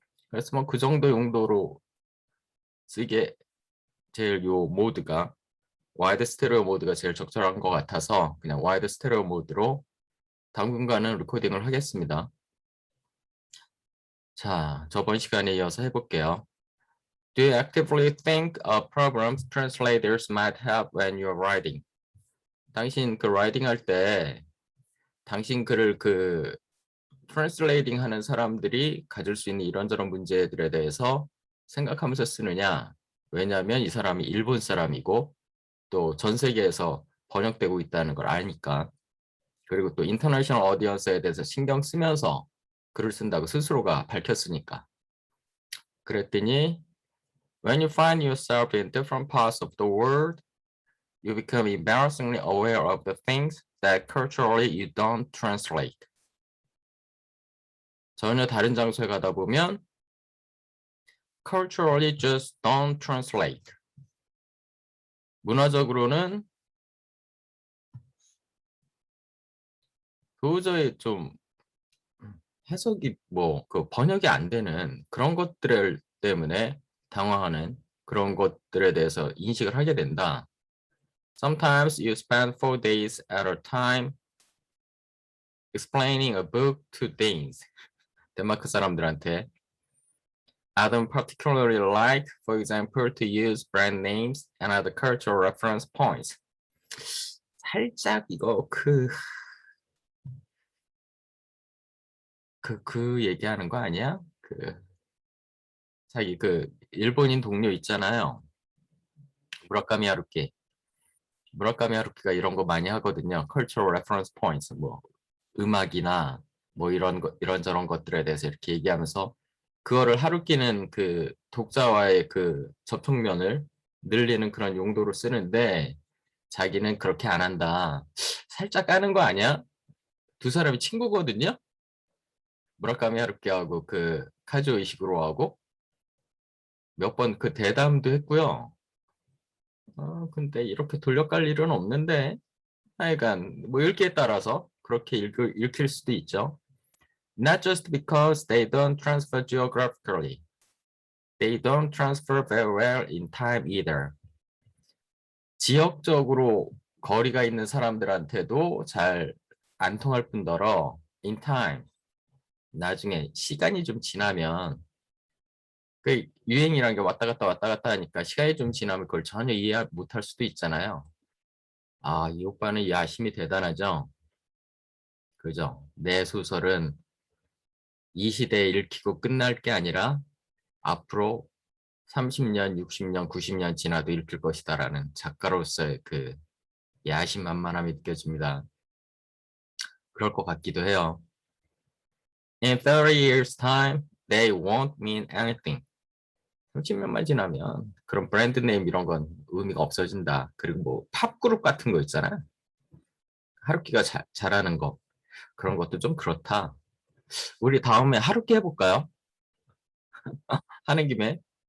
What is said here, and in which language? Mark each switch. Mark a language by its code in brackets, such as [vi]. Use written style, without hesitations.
[ko] 그래서 뭐 그 정도 용도로 쓰기에 제일 요 모드가, 와이드 스테레오 모드가 제일 적절한 것 같아서 그냥 와이드 스테레오 모드로 당분간은 레코딩을 하겠습니다. 자, 저번 시간에 이어서 해볼게요. [en] Do you actively think of programs translators might help when you're writing? [ko] 당신 그 라이팅 할 때 당신 글을 그 트랜슬레이팅 하는 사람들이 가질 수 있는 이런저런 문제들에 대해서 생각하면서 쓰느냐? 왜냐하면 이 사람이 일본 사람이고 또 전 세계에서 번역되고 있다는 걸 아니까. 그리고 또 인터내셔널 어디언스에 대해서 신경 쓰면서 글을 쓴다고 스스로가 밝혔으니까. 그랬더니 [en] When you find yourself in different parts of the world, you become embarrassingly aware of the things that culturally you don't translate. [ko] 전혀 다른 장소에 가다 보면 [en] culturally just don't translate. [ko] 문화적으로는 도저히 좀 해석이 뭐 그 번역이 안 되는 그런 것들 때문에 당황하는 그런 것들에 대해서 인식을 하게 된다. [en] Sometimes you spend 4 days at a time explaining a book to Danes. [ko] 덴마크 사람들한테 [en] I don't particularly like, for example, to use brand names and other cultural reference points. [ko] 살짝 이거 그 얘기하는 거 아니야? 자기 그 일본인 동료 있잖아요. 무라카미 하루키. 무라카미 하루키가 이런 거 많이 하거든요. [en] cultural reference points, [ko] 뭐 음악이나 뭐 이런 거 이런저런 것들에 대해서 이렇게 얘기하면서 그거를 하루키는 그 독자와의 그 접촉면을 늘리는 그런 용도로 쓰는데 자기는 그렇게 안 한다. 살짝 까는 거 아니야? 두 사람이 친구거든요. 무라카미 하루키하고 그 카즈오 이시구로하고 몇 번 그 대담도 했고요. 근데 이렇게 돌려깔 일은 없는데 하여간 뭐 읽기에 따라서 그렇게 읽힐 수도 있죠. [en] Not just because they don't transfer geographically. They don't transfer very well in time either. [ko] 지역적으로 거리가 있는 사람들한테도 잘 안 통할 뿐더러 [en] in time. [ko] 나중에 시간이 좀 지나면 그 유행이란 게 왔다 갔다 하니까 시간이 좀 지나면 그걸 전혀 이해 못할 수도 있잖아요. 아, 이 오빠는 야심이 대단하죠. 그죠? 내 소설은 이 시대에 읽히고 끝날 게 아니라 앞으로 30년, 60년, 90년 지나도 읽힐 것이다라는 작가로서의 그 야심만만함이 느껴집니다. 그럴 것 같기도 해요. [en] In 30 years time, they won't mean anything. [ko] 30년만 지나면 그런 브랜드 네임 이런 건 의미가 없어진다. 그리고 뭐 팝그룹 같은 거 있잖아. 하루키가 잘하는 거. 그런 것도 좀 그렇다. 우리 다음에 하루키 해볼까요? 하는 김에.